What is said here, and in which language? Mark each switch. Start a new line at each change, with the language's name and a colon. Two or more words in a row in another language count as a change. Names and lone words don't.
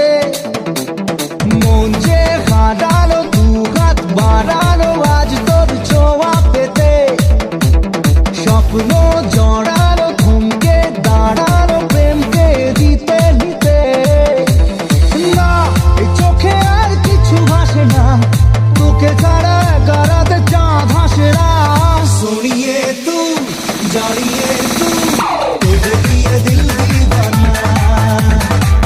Bangla: মন যে হারানো, দুহাত বাড়ানো আজ তোর ছোঁয়া পেতে। স্বপ্ন জড়ানো, থমকে দাঁড়ানো প্রেমকে দিতে নিতে। না, এই চোখে আর কিছু ভাসে না, তোকে ছাড়া গারাতে চাঁদ ভাসে না।
Hindi: सुनिए तू जानिए तू, तुझे दिए दिल दीवाना।